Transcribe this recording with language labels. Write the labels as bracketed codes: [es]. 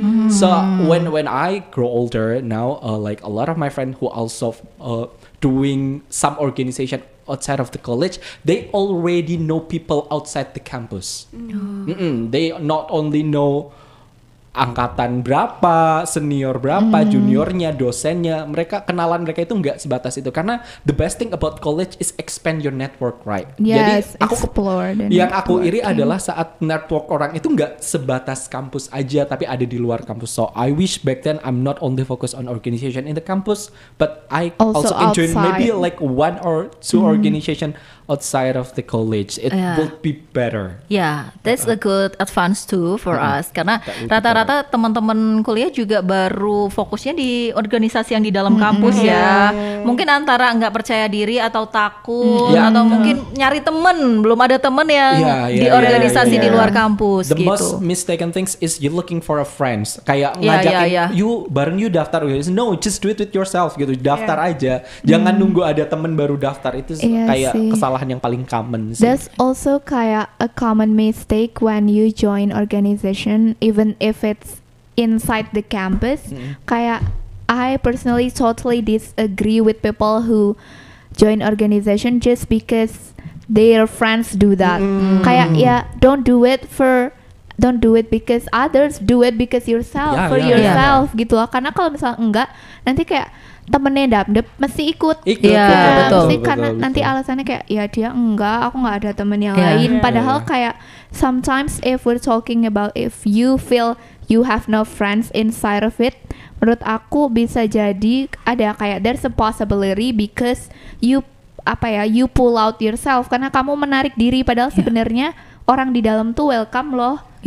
[en] So when I grow older now, like a lot of my friends who also doing some organization outside of the college, they already know people outside the campus. They not only know [id] angkatan berapa, senior berapa, juniornya, dosennya, kenalan mereka itu nggak sebatas itu. Karena [en] the best thing about college is expand your network, right? Yes, [id] jadi aku [en] explore [id] yang aku iri adalah saat network orang itu nggak sebatas kampus aja, tapi ada di luar kampus. [en] So I wish back then I'm not only focused on organization in the campus, but I also enjoy maybe like one or two organization outside of the college. It would be better. Yeah, that's a good advance too for us. [id] Karena rata-rata rata-rata teman-teman kuliah juga baru fokusnya di organisasi yang di dalam kampus ya. Mungkin antara nggak percaya diri atau takut atau mungkin nyari temen, belum ada temen yang di organisasi di luar kampus. [en] The [id] gitu. [en] most mistaken things is you looking for a friends. [id] Kayak ngajakin [en] you [id] bareng [en] you daftar. No, just do it with yourself [id] gitu. Daftar aja. Jangan nunggu ada temen baru daftar. Itu kayak kesalahan yang paling common sih. [en] That's also [id] kayak [en] a common mistake when you join organization, even if it's inside the campus. [id] Kayak [en] I personally totally disagree with people who join organization just because their friends do that. [id] Kayak [en] don't do it because others, do it because yourself, yourself [id] gitu loh. Karena kalau misalnya enggak, nanti kayak temennya dapet mesti ikut. Betul. Karena nanti alasannya kayak ya dia enggak, aku nggak ada temen yang lain. Padahal kayak [en] sometimes if we're talking about if you feel you have no friends inside of it, [id] menurut aku bisa jadi ada kayak [en] there's a possibility because you pull out yourself [id] karena kamu menarik diri, padahal sebenarnya orang di dalam tuh [en] welcome [id] loh.